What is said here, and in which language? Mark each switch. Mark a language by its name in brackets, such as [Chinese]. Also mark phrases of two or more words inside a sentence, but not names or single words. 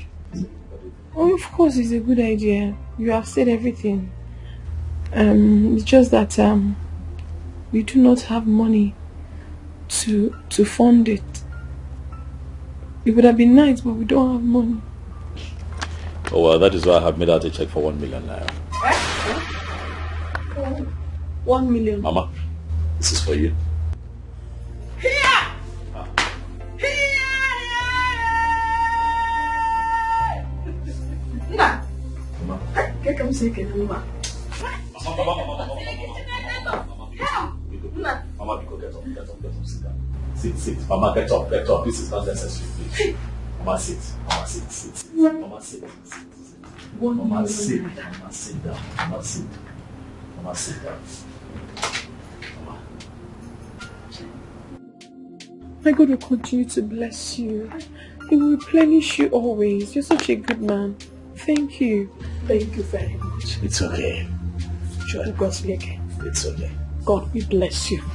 [English] Oh, of course, it's a good idea. You have said everything. It's just that we do not have money to fund it. It would have been nice, but we don't have money. Oh, well, that is why I have made out a check for 1 million naira. 1 million. Mama, this is for you. Come say Mama. Mama, get up, sit down. Sit. Mama, get up. This is not necessary, please. Mama, sit. Mama, sit. Mama, sit. Mama, sit. Mama, sit down. Mama, sit. Mama, sit down. Mama. My God will continue to bless you. He will replenish you always. You're such a good man. Thank you. Thank you very much. It's okay. Sure. God's like. It's okay. God will bless you.